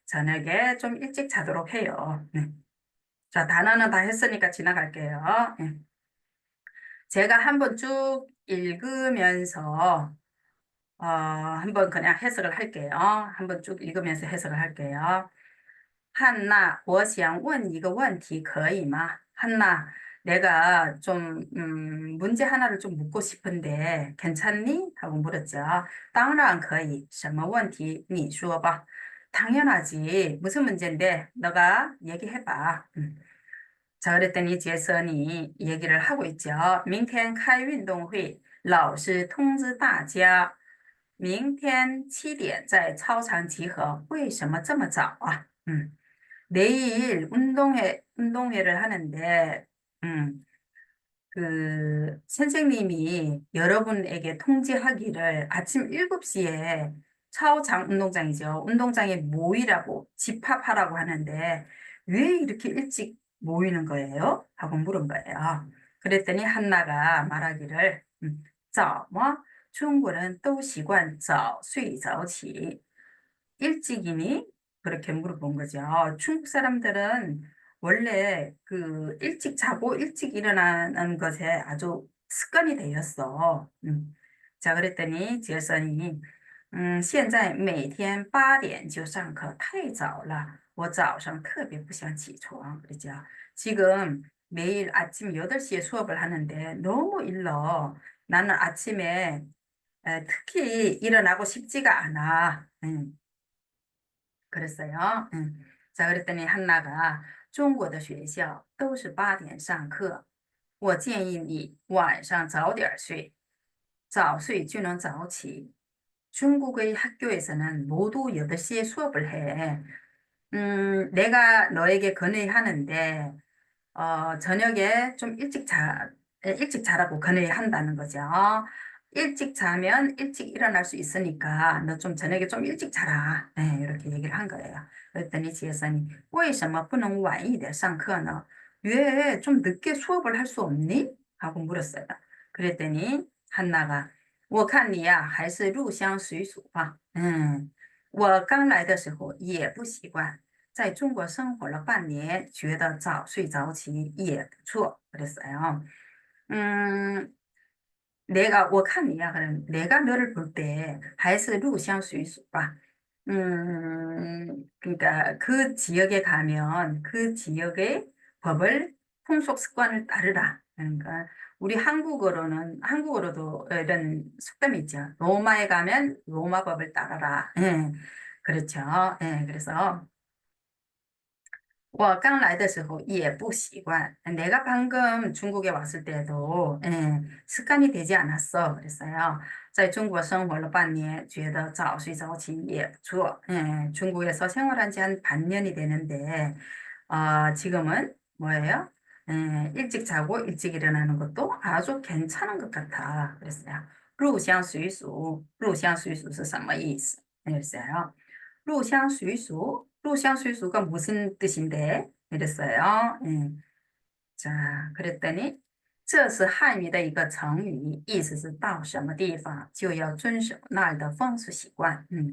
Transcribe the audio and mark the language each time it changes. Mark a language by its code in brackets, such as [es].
[ko] 저녁에 좀 일찍 자도록 해요. 네. 자, 단어는 다 했으니까 지나갈게요. 네. 제가 한번 쭉 읽으면서 한번 그냥 해석을 할게요. 한번 쭉 읽으면서 해석을 할게요. [zh] 한나, 我想问一个问题可以吗? [ko] 한나, 내가 좀 문제 하나를 좀 묻고 싶은데 괜찮니? 하고 물었죠. [zh] 当然可以.什么问题?你说吧. [ko] 당연하지. 무슨 문제인데? 너가 얘기해봐. 자, 그랬더니杰森이 얘기를 하고 있죠. [zh] 明天开运动会,老师通知大家明天7点在操场集合.为什么这么早啊? [ko] 내일 운동회를 하는데, 음, 선생님이 여러분에게 통지하기를 아침 7시에 차오장 운동장이죠. 운동장에 모이라고, 집합하라고 하는데, 왜 이렇게 일찍 모이는 거예요? 하고 물은 거예요. 그랬더니 한나가 말하기를, 早뭐 중국은 또习惯 早睡早起. 일찍이니? 그렇게 물어본 거죠. 중국 사람들은 원래 그 일찍 자고 일찍 일어나는 것에 아주 습관이 되었어. 자, 그랬더니 [zh] 지혜선이 现在每天8点就上课太早了我早上特别不想起床 [ko] 그러죠. 지금 매일 아침 8시에 수업을 하는데 너무 일러. 나는 아침에 특히 일어나고 싶지가 않아. 그랬어요. 자, 그랬더니 [zh] 한나가 中国的学校都是8点上课，我建议你晚上早点睡， 早睡就能早起. [ko] 중국의 학교에서는 모두 8시에 수업을 해. 내가 너에게 건의하는데, 저녁에 좀 일찍 자라고 건의한다는 거죠. 일찍 자면 일찍 일어날 수 있으니까 너 좀 저녁에 좀 일찍 자라. 네, 이렇게 얘기를 한 거예요. 그랬더니 [zh] 지혜선이 为什么不能晚一点上课呢? [ko] 왜 좀 늦게 수업을 할 수 없니? 하고 물었어요. 그랬더니 [zh] 한나가 我看你呀还是入乡随俗吧. 我刚来的时候也不习惯。在中国生活了半年，觉得早睡早起也不错. [ko] 그랬어요. 음, [zh] 我看你呀, [ko] 그럼 내가 너를 볼 때, [zh] 还是入乡随俗吧. [ko] 그러니까 그 지역에 가면 그 지역의 법을, 풍속 습관을 따르라. 그러니까 우리 한국어로도 이런 속담이 있죠. 로마에 가면 로마 법을 따라라. 예, 그렇죠. 예, 그래서 [zh] 我刚来的时候也不习惯. [ko] 내가 방금 중국에 왔을 때도 습관이 되지 않았어. 그랬어요. [zh] 在中国生活了半年,觉得早睡早起也不错. [ko] 중국에서 생활한 지 한 반년이 되는데 지금은 뭐예요? 일찍 자고 일찍 일어나는 것도 아주 괜찮은 것 같아. 그랬어요. [zh] 入乡随俗,入乡随俗是什么意思? [ko] 그랬어요. 入乡随俗,入乡随俗가 무슨 뜻인데? 이랬어요. 자, 그랬더니 [zh] 这是汉语的成语，意思是到什么地方就要遵守那儿的风俗习惯.